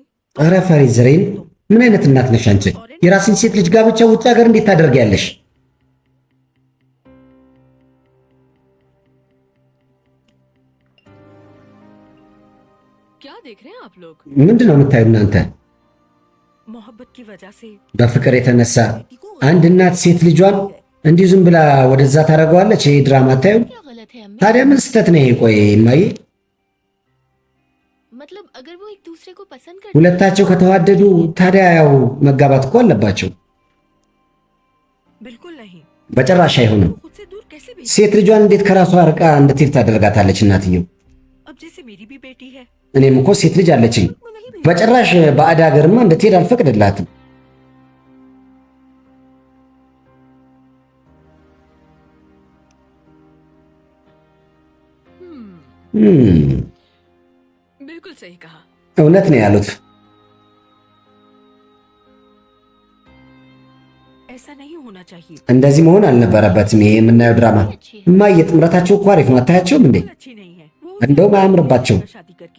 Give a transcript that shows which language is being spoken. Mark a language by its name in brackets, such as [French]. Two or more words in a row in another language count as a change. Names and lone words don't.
[Amharic] ኧረ ፈሪ ዘሬን፣ ምን አይነት እናት ነሽ አንቺ? የራስን ሴት ልጅ ጋብቻ ውጭ ሀገር እንዴት ታደርጊያለሽ? [Hindi] क्या देख रहे हैं आप लोग? [Amharic] ምንድን ነው የምታዩ እናንተ? [Hindi] मोहब्बत की वजह से [Amharic] በፍቅር የተነሳ አንድ እናት ሴት ልጇን እንዲሁ ዝም ብላ ወደዛ ታደርገዋለች። ይሄ ድራማ አታዩ? [Hindi] क्या गलत है अम्मी? [Amharic] ታዲያ ምን ስተት ነው ይሄ? ቆይ እማዬ፣ [Hindi] मतलब अगर वो एक दूसरे को पसंद कर [Amharic] ሁለታቸው ከተዋደዱ ታዲያ ያው መጋባት እኮ አለባቸው። [Hindi] बिल्कुल नहीं। [Amharic] በጭራሽ አይሆንም። [Hindi] खुद से दूर कैसे भेज? [Amharic] ሴት ልጇን እንዴት ከራሷ ርቃ እንድትሄድ ታደርጋታለች እናትየው? [Hindi] अब जैसे मेरी भी बेटी है। [Amharic] እኔም እኮ ሴት ልጅ አለችኝ። [Hindi] मैं नहीं भेज। [Amharic] በጭራሽ ባዕድ ሀገርማ እንድትሄድ አልፈቅድላትም። [Hindi] बिल्कुल सही कहा। [Amharic] እውነት ነው ያሉት። [Hindi] ऐसा नहीं होना चाहिए। [Amharic] እንደዚህ መሆን አልነበረበትም። ይሄ የምናየው ድራማ [Hindi] अच्छी है। [Amharic] እማዬ፣ ጥምረታቸው እኮ አሪፍ ነው። አታያቸውም እንዴ? [Hindi] बिल्कुल अच्छी नहीं है वो। [Amharic] እንደውም አያምርባቸው። [Hindi] शादी करके